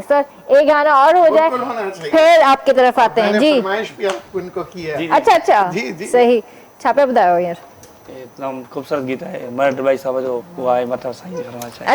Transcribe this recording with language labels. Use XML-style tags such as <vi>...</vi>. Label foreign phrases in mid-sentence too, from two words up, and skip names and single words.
<hi>सर एक गाना और हो जाए बिल्कुल होना चाहिए। फिर आपकी तरफ आते हैं। मैंने जी फरमाइश भी आपको इनको की है। अच्छा अच्छा जी, जी।</hi> <sd>सही, छा पे ॿुधायो हींअर? तमामु ख़ूबसूरत गीत आहे मर्द भाई साहब जो उहा आहे मथां साईं फरमाइश आहे।</sd>